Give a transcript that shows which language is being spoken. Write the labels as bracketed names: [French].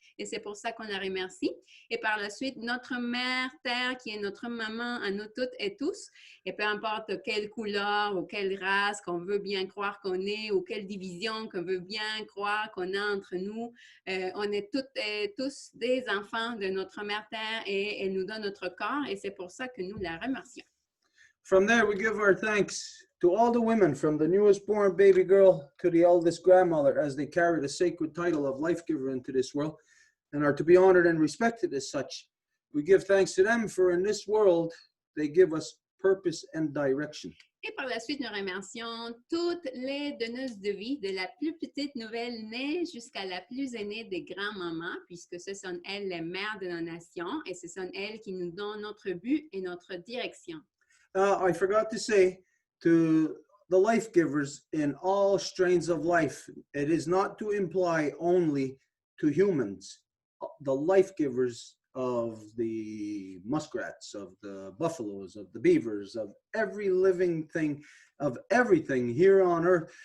[French] Et c'est pour ça qu'on la remercie. Et par la suite, notre Mère Terre, qui est notre maman à nous toutes et tous. Et peu importe quelle couleur ou quelle race qu'on veut bien croire qu'on est, ou quelle division qu'on veut bien croire qu'on a entre nous, on est toutes et tous des enfants de notre Mère Terre et elle nous donne notre corps et c'est pour ça que nous la remercions. [English] From there, we give our thanks to all the women, from the newest born baby girl to the eldest grandmother, as they carry the sacred title of life giver into this world and are to be honored and respected as such. We give thanks to them, for in this world, they give us purpose and direction. [French] Et par la suite, nous remercions toutes les donneuses de vie, de la plus petite nouvelle-née jusqu'à la plus aînée des grands-mamans, puisque ce sont elles les mères de nos nations et ce sont elles qui nous donnent notre but et notre direction. [English] I forgot to say to the life givers in all strains of life, it is not to imply only to humans, the life givers of the muskrats, of the buffaloes, of the beavers, of every living thing, of everything here on earth.